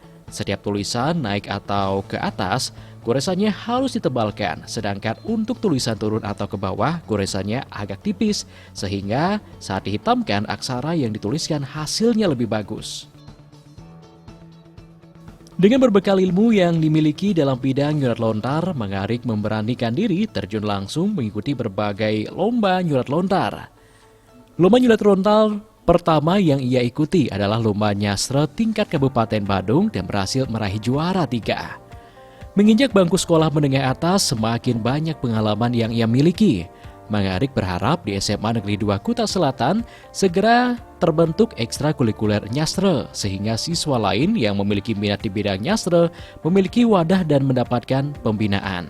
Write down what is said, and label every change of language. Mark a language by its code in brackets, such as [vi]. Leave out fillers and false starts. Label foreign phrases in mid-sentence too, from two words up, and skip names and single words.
[id] Setiap tulisan naik atau ke atas, goresannya harus ditebalkan, sedangkan untuk tulisan turun atau ke bawah, goresannya agak tipis, sehingga saat dihitamkan aksara yang dituliskan hasilnya lebih bagus. Dengan berbekal ilmu yang dimiliki dalam bidang nyurat lontar, Mangarik memberanikan diri terjun langsung mengikuti berbagai lomba nyurat lontar. Lomba nyurat lontar pertama yang ia ikuti adalah lomba nyastre tingkat Kabupaten Badung dan berhasil meraih juara 3. Menginjak bangku sekolah menengah atas, semakin banyak pengalaman yang ia miliki. Mangarik berharap di SMA Negeri 2 Kuta Selatan segera terbentuk ekstrakurikuler nyastre, sehingga siswa lain yang memiliki minat di bidang nyastre memiliki wadah dan mendapatkan pembinaan.